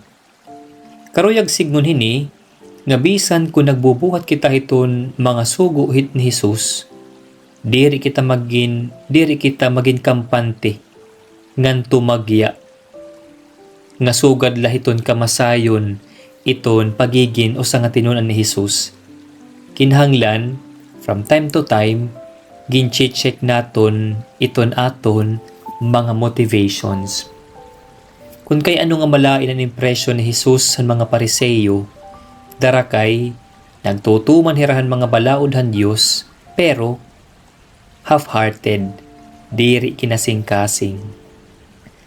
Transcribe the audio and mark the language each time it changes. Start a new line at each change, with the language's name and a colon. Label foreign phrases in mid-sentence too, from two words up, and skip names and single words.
Waray: Karuyag signon hini, nga bisan kung nagbubuhat kita hiton mga sugo hit ni Jesus, diri kita magin kampante ngan tumagya nga sugad lahiton kamasayon iton pagigin usa nga tinunan ni Jesus. Kinahanglan
English: from time to time
Waray: ginche-check naton iton aton mga motivations. Kung kay ano nga malain ang impresyon ni Jesus sa mga Pariseyo, darakay nagtutuman hirahan mga balaod han Dios, pero half-hearted, diri kinasing-kasing.